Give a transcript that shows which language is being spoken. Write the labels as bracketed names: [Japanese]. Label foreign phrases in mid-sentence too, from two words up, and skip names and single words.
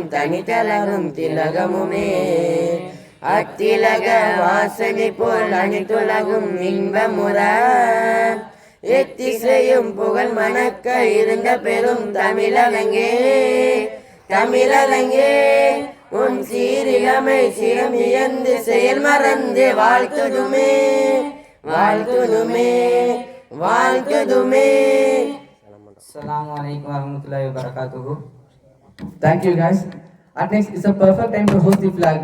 [Tamil] தனித்தலரும் திலகமுமே அத்திலக வாசனை போல் அணித்துலகும் இன்பமுற எத்திசையும் புகழ் மணக்க இருந்த பெரும் தமிழலங்கே தமிழலங்கே உன் சீரிழமை சிரம் இயந்து செயல் மறந்து வாழ்த்துதுமே வாழ்த்துதுமே வாழ்த்துதுமே. [Arabic] السلام عليكم ورحمة الله وبركاته. [English] Thank you, guys. At next, it's a perfect time to host the flag.